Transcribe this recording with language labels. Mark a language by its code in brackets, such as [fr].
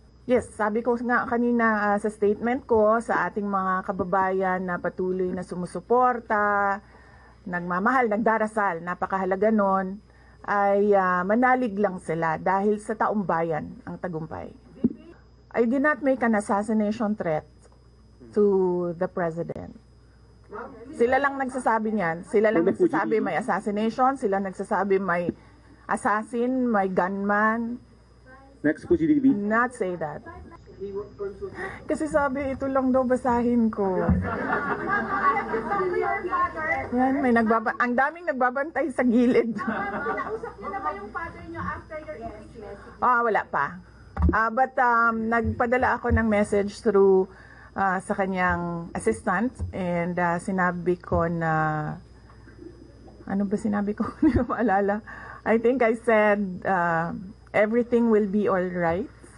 [tl] Yes, sabi ko nga kanina sa statement ko sa ating mga kababayan na patuloy na sumusuporta, nagmamahal, nagdarasal, napakahalaga nun, ay manalig lang sila dahil sa taong bayan ang tagumpay. [en] I did not make an assassination threat to the President. [tl] Sila lang nagsasabi niyan. Sila lang nagsasabi may assassination, sila nagsasabi may assassin, may gunman. [en] Next po, GDB. Not say that. [tl] Kasi sabi, ito lang daw basahin ko. Yan, ang daming nagbabantay sa gilid. Nausap niyo na ba yung father niyo after your impeachment? Wala pa. But nagpadala ako ng message through sa kanyang assistant, and sinabi ko na, ano ba sinabi ko? Hindi ko maalala. [en] I think I said, everything will be all right.